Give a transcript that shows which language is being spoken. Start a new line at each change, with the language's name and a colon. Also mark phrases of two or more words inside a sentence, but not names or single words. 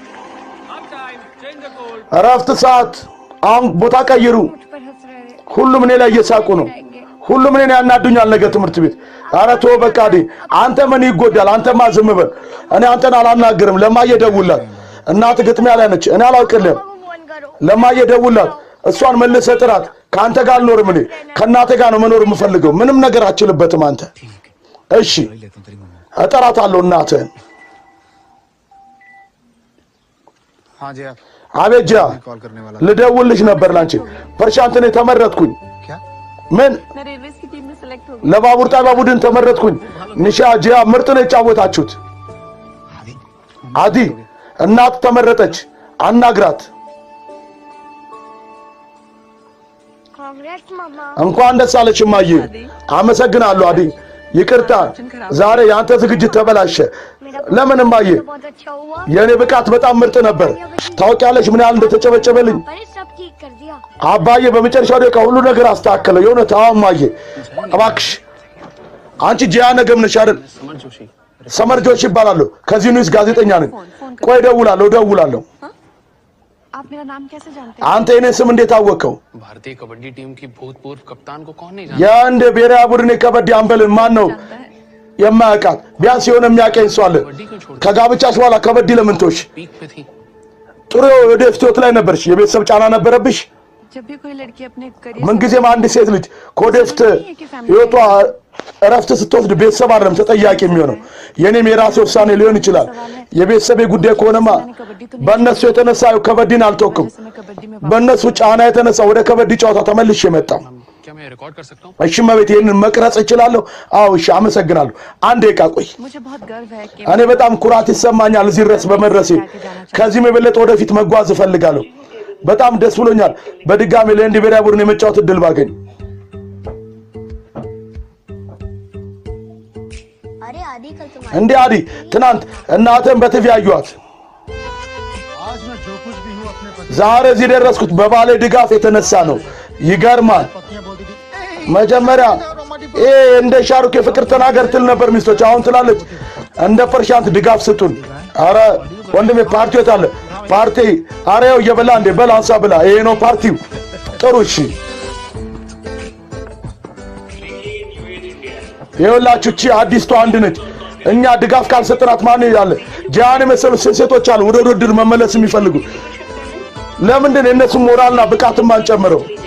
Amharic: እረፍት ሰዓት አሁን ቦታ ቀይሩ
Hindi: मुझ पर हंस रहे थे
Amharic: ሁሉም እኔ ላይ እየሳቁ ነው ሁሉም እኔን ያናዱኛል ነገ ትምህርት ቤት ኧረ ተው በቃ አንተ ምን ይጎዳል አንተማ ዝም በል እኔ አንተን አላናግርም ለማየ ደውላት እናት ግጥሚያ ላይ ነች እኔ አላውቅልህም
Hindi: फोन करो
Amharic: ለማየ ደውላት እሷን መልሰህ ጥራት ካንተ ጋር አልኖርም እኔ ከእናቴ ጋር ነው መኖር የምፈልገው ምንም ነገር አችልበትም አንተ እሺ
Hindi: लेता हूँ तेरी मम्मा
Amharic: እጠራታለሁ እናትህን
Hindi: हाँ जया
Amharic: አቤት ጂያ
Hindi: कॉल करने वाला
Amharic: ልደውልሽ ነበር ላንቺ ፐርሻንት እኔ ተመረጥኩኝ
Hindi: क्या
Amharic: ምን
Hindi: मैं रेलवे की टीम में सेलेक्ट हो
Amharic: ለባቡር ጣቢያ ቡድን ተመረጥኩኝ ንሻ ጂያ ምርጥ ነው የጫወታችሁት
Hindi: आदि
Amharic: አዲ እናት ተመረጠች አናግራት
Hindi: कांग्रेस मामा
Amharic: እንኳን ደስ አለሽ እማዬ አመሰግናለሁ አዲ ይቅርታ ዛሬ ያንተ ዝግጅት ተበላሸ ለምን እማዬ
Hindi: बहुत अच्छा हुआ
Amharic: የኔ ብቃት በጣም ምርጥ ነበር ታውቂያለሽ ምን ያህል እንደተጨበጨበልኝ
Hindi: मैंने सब ठीक कर दिया
Amharic: አባዬ በመጨረሻው ደቂቃ ሁሉ ነገር አስተካከለ የሆነ ታማዬ እባክሽ አንቺ ጂያ ነገም ነሽ አይደል
Hindi: समर जोशी
Amharic: ሰመር ጆሽ ይባላል ከዚህ ኒውስ ጋዜጠኛ ነኝ ቆይ ደውላለሁ
Hindi: आप मेरा नाम कैसे जानते
Amharic: አንተ የኔ ስም እንዴት አወቀው
Hindi: भारतीय कबड्डी टीम की भूतपूर्व कप्तान को कौन नहीं जानता
Amharic: የአንድ ብሔራዊ ቡድን ከበዲ አምበልን ማን ነው የማያውቃት ቢያንስ የሆነ የሚያቀኝ ሰው አለ ከጋብቻሽ በኋላ ከበዲ ለምን ተውሽ ጥሩ ወደፊት ህይወት ላይ ነበርሽ የቤተሰብ ጫና ነበረብሽ
Hindi: जब भी कोई लड़की अपने करियर
Amharic: ምን ጊዜም አንድ ሴት ልጅ ከወደፊት ህይወቷ እረፍት ስትወስድ ቤተሰብ አይደለም ተጠያቂ የሚሆነው የኔም የራሴ ውሳኔ ሊሆን ይችላል የቤተሰቤ ጉዳይ ከሆነማ በእነሱ የተነሳ ከበዲን አልተወኩም በእነሱ ጫና የተነሳ ወደ ከበዲ ጨዋታ ተመልሼ መጣሁ
Hindi: क्या मैं रिकॉर्ड कर सकता हूं
Amharic: እሺ መቤት ይሄንን መቅረጽ እችላለሁ አዎ እሺ አመሰግናለሁ አንዴ ቃቆይ
Hindi: मुझे बहुत गर्व है कि
Amharic: እኔ በጣም ኩራት ይሰማኛል እዚህ ድረስ በመድረሴ ከዚህም የበለጠ ወደፊት መጓዝ እፈልጋለሁ በጣም ደስ ብሎኛል በድጋሚ ለእንዲ ብሔራዊ ቡድን የመጫወት እድል ባገኝ
Hindi: अरे आदि कल तुम्हारे
Amharic: እንዴ አዲ ትናንት እናተን በቲቪ ያዩት
Hindi: आज मैं जो कुछ भी हूँ अपने पति
Amharic: ዛሬ እዚህ ደረስኩት በባሌ ድጋፍ የተነሳ ነው ይገርማል
Hindi: पत्नियां बोलती थी
Amharic: መጀመሪያ እንደ ሻሩክ የፍቅር ተናገር ትል ነበር ሚስቶች አሁን ትላለች እንደ ፐርሻንት ድጋፍ ስጡን አረ ወንድሜ ፓርቲው የታለ ፓርቲ አሬው የበላ እንደ በላንሳ ብላ ይሄ ነው ፓርቲው ጥሩ እሺ ይኸውላችሁ እቺ አዲስቷ አንድ ነች እኛ ድጋፍ ካልሰጠናት ማን ይላል ጃን መሰሉ ሴቶች አሉ ወደ ውድድር መመለስ የሚፈልጉ ለምንድን እነሱ ሞራልና ብቃትን ማንጨምረው